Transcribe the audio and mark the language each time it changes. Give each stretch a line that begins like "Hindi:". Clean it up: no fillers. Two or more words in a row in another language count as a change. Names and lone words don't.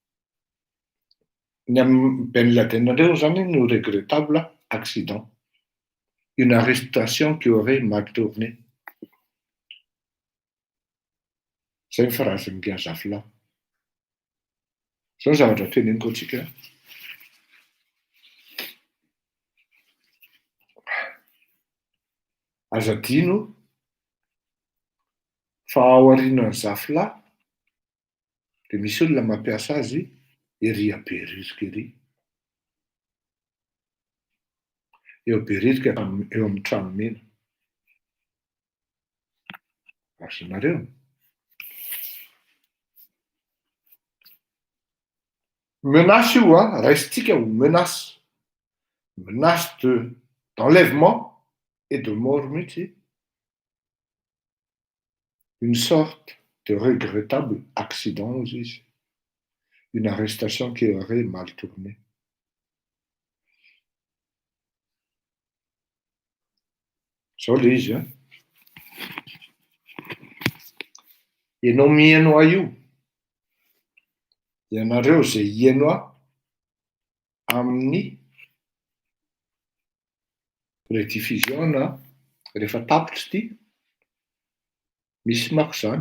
French: Ben Laden a un regrettable accident, une arrestation qui aurait mal tourné. C'est une phrase qui est à là. Ça, ça va être une quotidienne.
Malagasy: Azadino, fa ao aorian'ny zafila dia misy olona mampiasa azy ery aberirika ery. Eo aberirika eo amin'ny trano mena. Azonareo. Menace io raisitsika ho menace.
French: Menace d'enlèvement et de mort mihitsy. Une sorte de regrettable accident aussi. Une arrestation qui aurait mal tourné.
Malagasy: Zao le izy ianao mihaino io Ianareo zay ieno amin'ny rediffusion rehefa tapitra ity, misy mako zany.